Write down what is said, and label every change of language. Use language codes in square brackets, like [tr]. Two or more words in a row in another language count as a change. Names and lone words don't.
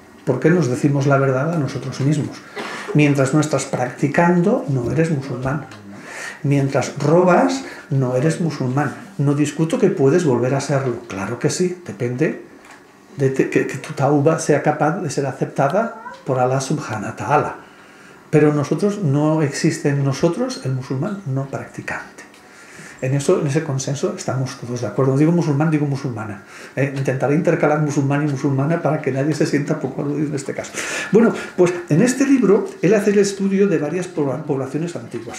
[es] porque nos decimos la verdad a nosotros mismos. Mientras no estás practicando, no eres musulmán. Mientras robas, no eres musulmán. No discuto que puedes volver a serlo. Claro que sí, depende de que tu tauba sea capaz de ser aceptada por Allah [ar] سبحانه و تعالى. [es] Pero nosotros, no existe en nosotros el musulmán no practicante. En ese consenso estamos todos de acuerdo. No digo musulmán, digo musulmana. Intentaré intercalar musulmán y musulmana para que nadie se sienta poco aludido en este caso. Bueno, pues en este libro él hace el estudio de varias poblaciones antiguas.